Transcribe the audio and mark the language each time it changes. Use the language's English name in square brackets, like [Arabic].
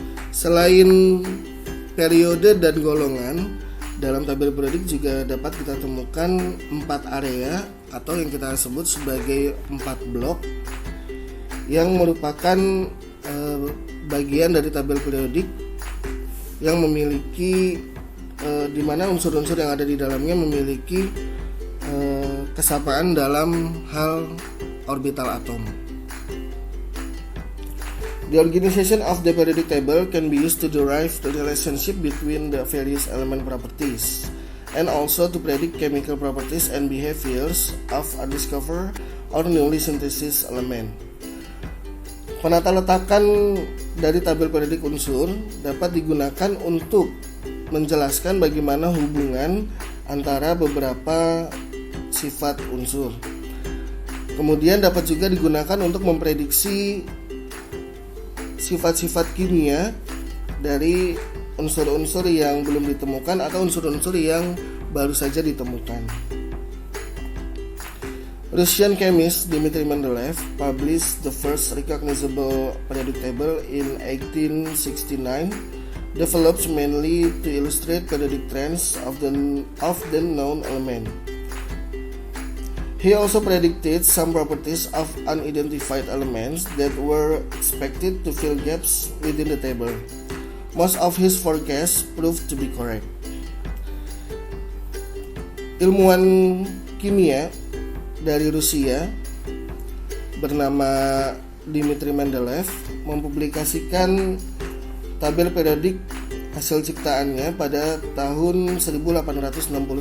[Indonesian] Selain periode dan golongan, dalam tabel periodik juga dapat kita temukan 4 area atau yang kita sebut sebagai 4 blok yang merupakan bagian dari tabel periodik yang memiliki di mana unsur-unsur yang ada di dalamnya memiliki kesamaan dalam hal orbital atom. [English] The organization of the periodic table can be used to derive the relationship between the various element properties and also to predict chemical properties and behaviors of undiscovered or newly synthesized element. [Indonesian] Penata letakan dari tabel periodik unsur dapat digunakan untuk menjelaskan bagaimana hubungan antara beberapa sifat unsur. Kemudian dapat juga digunakan untuk memprediksi sifat-sifat kimia dari unsur-unsur yang belum ditemukan atau unsur-unsur yang baru saja ditemukan. [English] Russian chemist Dmitry Mendeleev published the first recognizable periodic table in 1869, developed mainly to illustrate periodic trends of the known element. He also predicted some properties of unidentified elements that were expected to fill gaps within the table. Most of his forecasts proved to be correct. [Indonesian] Ilmuwan kimia dari Rusia bernama Dmitry Mendeleev mempublikasikan tabel periodik hasil ciptaannya pada tahun 1869